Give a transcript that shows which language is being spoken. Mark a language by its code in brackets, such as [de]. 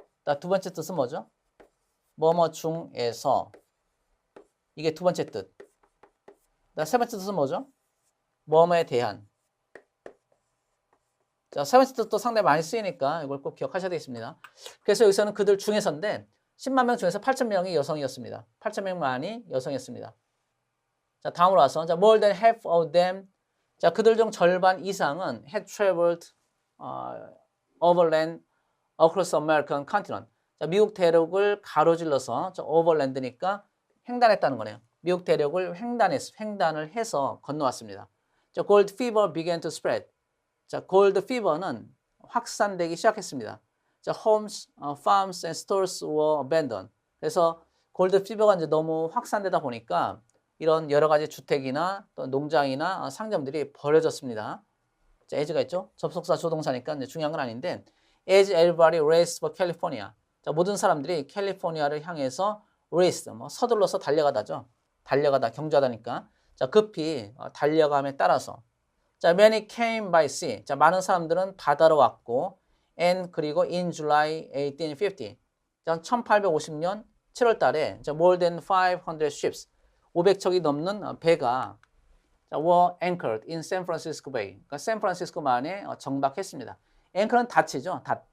[ko] 자, 두 번째 뜻은 뭐죠? 뭐뭐 중에서. 이게 두 번째 뜻. 자, 세 번째 뜻은 뭐죠? 뭐뭐에 대한. 자, 세 번째 뜻도 상당히 많이 쓰이니까 이걸 꼭 기억하셔야 되겠습니다. 그래서 여기서는 그들 중에서인데, 10만 명 중에서 8,000명이 여성이었습니다. 8,000명만이 여성이었습니다. [en] 자, [ko] 다음으로 와서 [en] 자, more than half of them. 자, [ko] 그들 중 절반 이상은 [en] had traveled overland across American continent. [ko] 자, 미국 대륙을 가로질러서 자, overland니까 횡단했다는 거네요. 미국 대륙을 횡단을 해서 건너왔습니다. [en] 자, gold fever began to spread. [ko] 자, gold fever는 확산되기 시작했습니다. [en] 자, homes, farms and stores were abandoned. [ko] 그래서 gold fever가 이제 너무 확산되다 보니까 이런 여러 가지 주택이나 또 농장이나 상점들이 버려졌습니다. 자, as가 있죠? 접속사 조동사니까 이제 중요한 건 아닌데 [en] as everybody raced for California. [ko] 자, 모든 사람들이 캘리포니아를 향해서 race, 뭐 서둘러서 달려가다죠. 달려가다, 경주하다니까 자, 급히 달려감에 따라서. [en] 자, many came by sea. [ko] 자, 많은 사람들은 바다로 왔고, and 그리고 [en] in July 1850. 자, [ko] 1850년 7월 달에 [en] more than 500 ships. [ko] 500척이 넘는 배가 [en] were anchored in San Francisco Bay. [ko] 그러니까 샌프란시스코만에 정박했습니다. anchor는 닫히죠.